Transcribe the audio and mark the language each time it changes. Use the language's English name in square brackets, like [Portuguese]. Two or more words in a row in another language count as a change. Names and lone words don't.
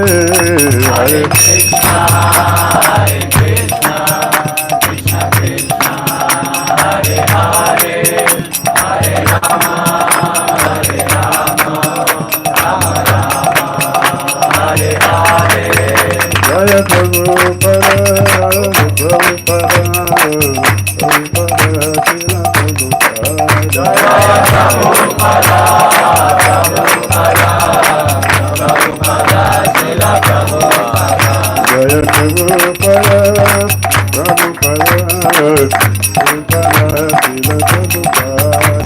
[Sanskrit] Hare Krishna, Hare Krishna, Krishna Krishna, Hare Hare, Hare Rama, Hare Rama, Rama Rama, Hare Hare. Jaya Prabhupada, Prabhupada, Prabhupada, Srila Prabhupada. Jaya Prabhupada, Prabhupada, Prabhupada, Srila Prabhupada. Jaya Prabhupada, Prabhupada, Prabhupada, Srila Prabhupada.